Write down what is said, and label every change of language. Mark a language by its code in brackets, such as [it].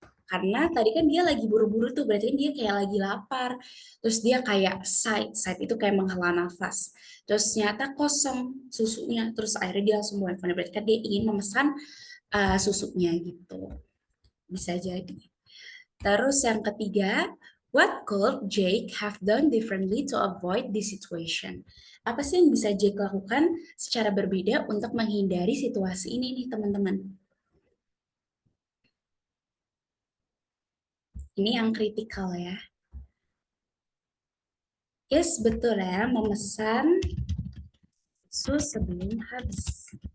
[id] Karena tadi kan dia lagi buru-buru tuh, berarti kan dia kayak lagi lapar. Terus dia kayak sigh itu kayak menghela nafas. Terus ternyata kosong susunya. Terus akhirnya dia langsung bawa handphone. Berarti kan dia ingin memesan susunya gitu. Bisa jadi. Terus yang ketiga, [en] what could Jake have done differently to avoid this situation? [id] Apa sih yang bisa Jake lakukan secara berbeda untuk menghindari situasi ini nih teman-teman? Ini yang kritikal ya. Yes, betul ya, memesan susu sebelum habis.